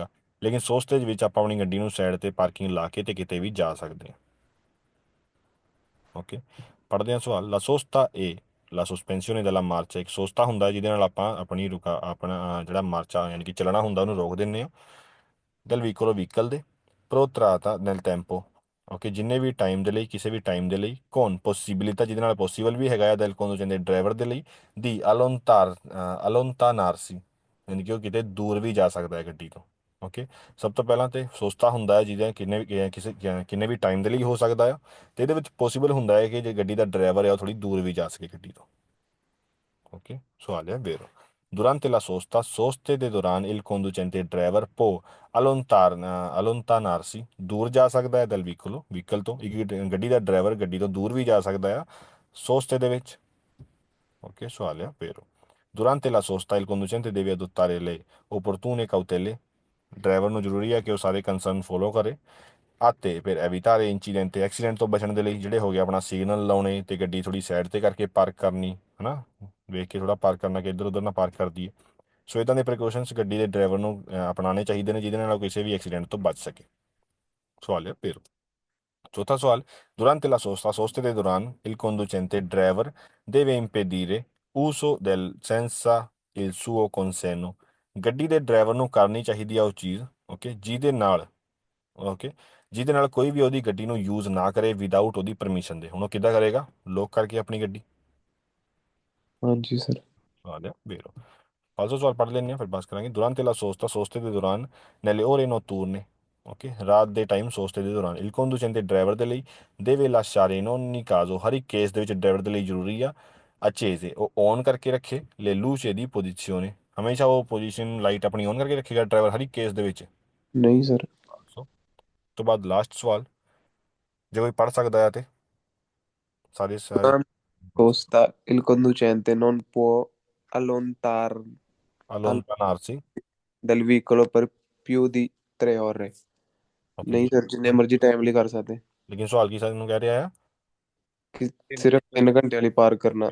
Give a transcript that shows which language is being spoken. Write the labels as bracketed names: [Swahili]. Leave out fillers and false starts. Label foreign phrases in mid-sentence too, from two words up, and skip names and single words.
[Punjabi] ਲੇਕਿਨ ਸੋਸਤੇ ਦੇ ਵਿੱਚ ਆਪਾਂ ਆਪਣੀ ਗੱਡੀ ਨੂੰ ਸਾਈਡ ਤੇ ਪਾਰਕਿੰਗ ਲਾ ਕੇ ਤੇ ਕਿਤੇ ਵੀ ਜਾ ਸਕਦੇ ਹਾਂ। ਓਕੇ, ਪੜ੍ਹਦੇ ਹਾਂ ਸਵਾਲ। [Italian] la sosta e la sospensione della marcia. [Punjabi] ਇੱਕ ਸੋਸਤਾ ਹੁੰਦਾ ਜਿਹਦੇ ਨਾਲ ਆਪਾਂ ਆਪਣਾ ਜਿਹੜਾ ਮਾਰਚਾ ਯਾਨੀ ਕਿ ਚੱਲਣਾ ਹੁੰਦਾ ਉਹਨੂੰ ਰੋਕ ਦਿੰਦੇ ਹਾਂ। [Italian] del vicolo [Punjabi] ਵਹੀਕਲ ਦੇ। [Italian] protratta nel tempo। [Punjabi] ਓਕੇ, ਜਿੰਨੇ ਵੀ ਟਾਈਮ ਦੇ ਲਈ, ਕਿਸੇ ਵੀ ਟਾਈਮ ਦੇ ਲਈ। ਕੌਣ? ਪੋਸੀਬਿਲਿਟà ਜਿਹਦੇ ਨਾਲ ਪੋਸੀਬਲ ਵੀ ਹੈਗਾ ਆ [Italian] del conducente [Punjabi] ਡਰਾਈਵਰ ਦੇ ਲਈ। ਦੀ allontanarsi ਯਾਨੀ ਕਿ ਉਹ ਕਿਤੇ ਦੂਰ ਵੀ ਜਾ ਸਕਦਾ ਹੈ ਗੱਡੀ ਤੋਂ। ਓਕੇ, ਸਭ ਤੋਂ ਪਹਿਲਾਂ ਤੇ ਸੋਸਤਾ ਹੁੰਦਾ ਹੈ ਜਿਹਦੇ ਕਿੰਨੇ ਵੀ ਕਿੰਨੇ ਵੀ ਟਾਈਮ ਦੇ ਲਈ ਹੋ ਸਕਦਾ ਆ ਤੇ ਇਹਦੇ ਵਿੱਚ ਪੋਸੀਬਲ ਹੁੰਦਾ ਹੈ ਕਿ ਜੇ ਗੱਡੀ ਦਾ ਡਰਾਈਵਰ ਹੈ ਉਹ ਥੋੜੀ ਦੂਰ ਵੀ ਜਾ ਸਕੇ ਗੱਡੀ ਤੋਂ। ਓਕੇ, ਸਵਾਲ ਹੈ ਵੇਰੋ। [Italian] Durante la sosta, soste [Punjabi] ਦੇ ਦੌਰਾਨ [Italian] il conducente [Punjabi] ਡਰਾਈਵਰ [Italian] può allontanarsi [Punjabi] ਦੂਰ ਜਾ ਸਕਦਾ ਹੈ [Italian] dal vicolo [Punjabi] ਵਹੀਕਲ ਤੋਂ। ਇੱਕ ਗੱਡੀ ਦਾ ਡਰਾਈਵਰ ਗੱਡੀ ਤੋਂ ਦੂਰ ਵੀ ਜਾ ਸਕਦਾ ਆ ਸੋਸਤੇ ਦੇ ਵਿੱਚ। ਓਕੇ, ਸਵਾਲ ਹੈ ਵੇਰੋ। [Italian] Durante la sosta il conducente deve adottare le opportune cautele। [Punjabi] ਡਰਾਈਵਰ ਨੂੰ ਜ਼ਰੂਰੀ ਹੈ ਕਿ ਉਹ ਸਾਰੇ ਕੰਸਰਨ ਫੋਲੋ ਕਰੇ। ਆਤੇ ਫਿਰ [Italian] evitare incidenti [Punjabi] ਐਕਸੀਡੈਂਟ ਤੋਂ ਬਚਣ ਦੇ ਲਈ ਜਿਹੜੇ ਹੋ ਗਏ ਆਪਣਾ ਸਿਗਨਲ ਲਾਉਣੇ ਤੇ ਗੱਡੀ ਥੋੜੀ ਸਾਈਡ ਤੇ ਕਰਕੇ ਪਾਰਕ ਕਰਨੀ ਹਨਾ, ਵੇਖ ਕੇ ਥੋੜਾ ਪਾਰਕ ਕਰਨਾ ਕਿ ਇੱਧਰ ਉੱਧਰ ਨਾ ਪਾਰਕ ਕਰਦੀ ਹੈ। ਸੋ ਇਦਾਂ ਦੇ ਪ੍ਰੀਕਾਸ਼ਨਸ ਗੱਡੀ ਦੇ ਡਰਾਈਵਰ ਨੂੰ ਅਪਣਾਉਣੇ ਚਾਹੀਦੇ ਨੇ ਜਿਹਦੇ ਨਾਲ ਉਹ ਕਿਸੇ ਵੀ ਐਕਸੀਡੈਂਟ ਤੋਂ ਬਚ ਸਕੇ। ਸਵਾਲ ਹੈ ਫਿਰ ਚੌਥਾ ਸਵਾਲ। [Italian] Durante la sosta, soste [Punjabi] ਦੇ ਦੌਰਾਨ [Italian] il conducente ਡਰਾਈਵਰ deve impedire uso del senza il suo consenso। [Punjabi] ਗੱਡੀ ਦੇ ਡਰਾਈਵਰ ਨੂੰ ਕਰਨੀ ਚਾਹੀਦੀ ਆ ਉਹ ਚੀਜ਼ ਓਕੇ ਜਿਹਦੇ ਨਾਲ ਓਕੇ ਜਿਹਦੇ ਨਾਲ ਕੋਈ ਵੀ ਉਹਦੀ ਗੱਡੀ ਨੂੰ ਯੂਜ਼ ਨਾ ਕਰੇ ਵਿਦਆਊਟ ਉਹਦੀ ਪਰਮਿਸ਼ਨ ਦੇ। ਹੁਣ ਉਹ ਕਿੱਦਾਂ ਕਰੇਗਾ? ਲੋਕ ਕਰਕੇ ਆਪਣੀ ਗੱਡੀ। ਹਾਂ ਜੀ ਸਰ। ਆ ਲਿਆ ਵੇਰੋ। ਫਾਲਸੋ ਸਵਾਲ ਪੜ੍ਹ ਲੈਂਦੇ ਹਾਂ ਫਿਰ ਬਸ ਕਰਾਂਗੇ। [Italian] Durante la sosta, [Punjabi] ਸੋਸਤੇ ਦੇ ਦੌਰਾਨ [Italian] nelle ore notturne। [Punjabi] ਓਕੇ, ਰਾਤ ਦੇ ਟਾਈਮ ਸੋਸਤੇ ਦੇ ਦੌਰਾਨ [Italian] il conducente [Punjabi] ਡਰਾਈਵਰ ਦੇ ਲਈ [Italian] deve lasciare in ogni caso [Punjabi] ਹਰ ਇੱਕ ਕੇਸ ਦੇ ਵਿੱਚ ਡਰਾਈਵਰ ਦੇ ਲਈ ਜ਼ਰੂਰੀ ਆ accese ਉਹ ਔਨ ਕਰਕੇ ਰੱਖੇ [Italian] le luce di posizione। [Punjabi] ਹਮੇਸ਼ਾ ਉਹ ਪੋਜੀਸ਼ਨ ਲਾਈਟ ਆਪਣੀ ਔਨ ਕਰਕੇ ਰੱਖੇਗਾ ਡਰਾਈਵਰ ਹਰ ਇੱਕ ਕੇਸ ਦੇ ਵਿੱਚ। ਨਹੀਂ ਸਰ। ਸੋ ਤੋਂ ਬਾਅਦ ਲਾਸਟ ਸਵਾਲ ਜੇ ਕੋਈ ਪੜ੍ਹ ਸਕਦਾ ਹੈ ਤੇ ਸਾਰੇ ਸਾਰੇ [Italian] Durante la sosta il conducente non può allontanarsi allontanarsi। dal vicolo per più di 3 ore। [Punjabi] ਓਕੇ, ਨਹੀਂ ਸਰ, ਜਿੰਨੇ ਮਰਜ਼ੀ ਟਾਈਮ ਲਈ ਕਰ ਸਕਦੇ ਲੇਕਿਨ ਸਵਾਲ ਕੀ ਸਾਨੂੰ ਕਹਿ ਰਿਹਾ ਆ? ਕਿ ਸਿਰਫ 3 ਘੰਟੇ ਲਈ ਪਾਰ ਕਰਨਾ।